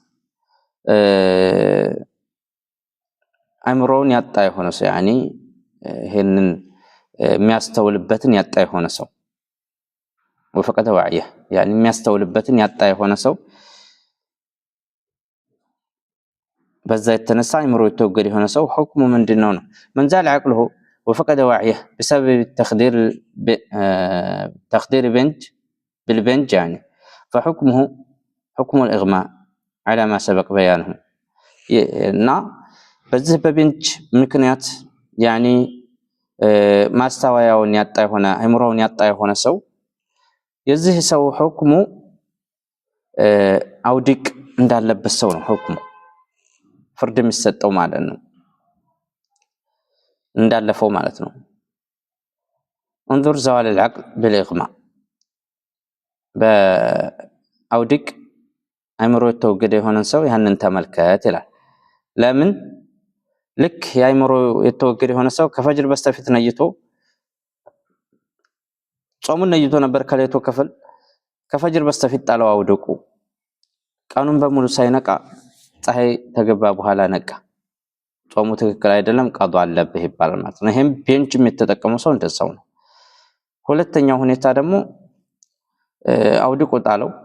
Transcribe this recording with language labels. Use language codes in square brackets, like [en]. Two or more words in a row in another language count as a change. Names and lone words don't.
[am] አይምሮውን ያጣ የሆነ ሰው ያኒ ይሄንን የሚያስተውልበትን ያጣ የሆነ ሰው [ar] وفقد وعيه [am] ያኒ የሚያስተውልበትን ያጣ የሆነ ሰው በዛ የተነሳ አይምሮ የተወገደ የሆነ ሰው ሁክሙ ምንድነው ነው? [ar] من زال عقله وفقد وعيه بسبب تخدير بنج بالبنج يعني فحكمه حكم الإغماء على ما سبق بيانه [am] እና በዚህ በቤንጅ ምክንያት ያኒ ማስተዋያውን ያጣ የሆነ አይምሮውን ያጣ የሆነ ሰው የዚህ ሰው ሁክሙ አውዲቅ እንዳለበት ሰው ነው ሁክሙ ፍርድ የሚሰጠው ማለት ነው፣ እንዳለፈው ማለት ነው። [ar] انظر زوال العقل بالإغماء [am] በአውዲቅ አይምሮ የተወገደ የሆነ ሰው ያንን ተመልከት ይላል። ለምን ልክ የአይምሮ የተወገደ የሆነ ሰው ከፈጅር በስተፊት ነይቶ ጾሙን ነይቶ ነበር ከሌቶ ክፍል ከፈጅር በስተፊት ጣለው አውድቁ ቀኑን በሙሉ ሳይነቃ ፀሐይ ተገባ በኋላ ነቃ፣ ጾሙ ትክክል አይደለም ቀዷ አለብህ ይባላል ማለት ነው። ይሄም ቤንጅም የተጠቀመው ሰው እንደዛው ነው። ሁለተኛው ሁኔታ ደግሞ አውድቁ ጣለው